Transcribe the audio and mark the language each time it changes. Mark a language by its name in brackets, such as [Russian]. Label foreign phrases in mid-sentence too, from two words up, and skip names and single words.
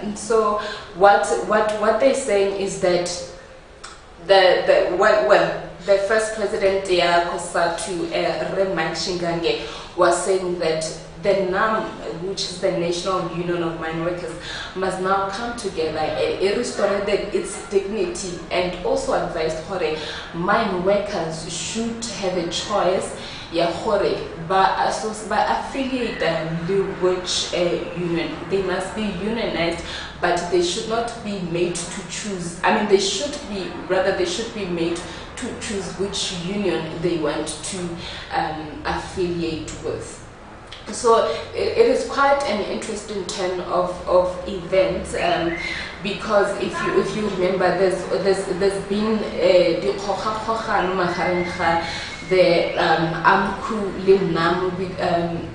[English] And so what they're saying is that the first president, COSATU, Mike Shingange, was saying that the NAM, which is the National Union of Mine Workers, must now come together and restore its dignity, and also advised mine workers should have a choice [Northern Sotho] ya gore ba [English] affiliate le which union. They must be unionized, but they should not be made to choose. I mean, they should be made to choose which union they want to affiliate with. So it is quite an interesting turn of events, because if you remember, there's been the AMCU le NAM.